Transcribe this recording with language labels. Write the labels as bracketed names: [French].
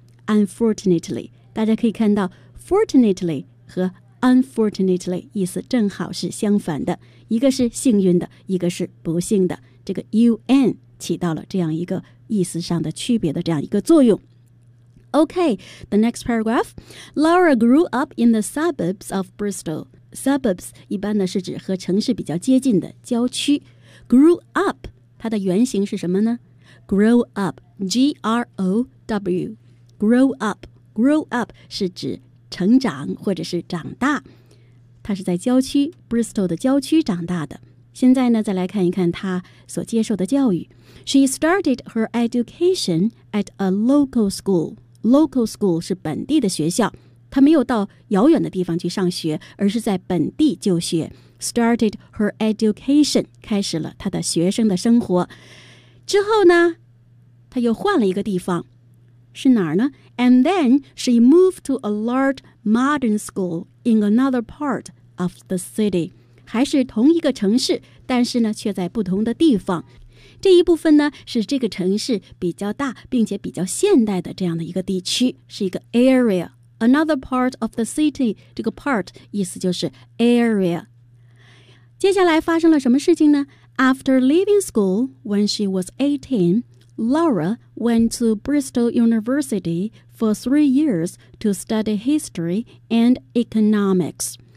[Chinese] Unfortunately， 大家可以看到 ，fortunately 和。 Unfortunately, 意思正好是相反的，一个是幸运的，一个是不幸的。这个 UN 起到了这样一个意思上的区别的这样一个作用。 [English] Okay, the next paragraph. Laura grew up in the suburbs of Bristol. [Chinese] Suburbs 一般呢是指和城市比较接近的郊区。 Grew up 它的原型是什么呢？ [English] Grow up, G-R-O-W. [Chinese] Grow up, grow up 是指成长或者是长大，他是在郊区 Bristol 的郊区长大的。现在呢，再来看一看她所接受的教育。 [English] She started her education at a local school. [Chinese] Local school 是本地的学校，她没有到遥远的地方去上学，而是在本地就学。 [English] Started her education, [Chinese] 开始了她的学生的生活。之后呢，她又换了一个地方。是哪儿呢? [English] And then she moved to a large modern school in another part of the city. [Chinese] 还是同一个城市，但是呢，却在不同的地方。这一部分呢，是这个城市比较大，并且比较现代的这样的一个地区，是一个 area. [English] Another part of the city, [Chinese] 这个 part 意思就是 area. 接下来发生了什么事情呢? [English] After leaving school when she was 18,Laura went to Bristol University for 3 years to study history and economics.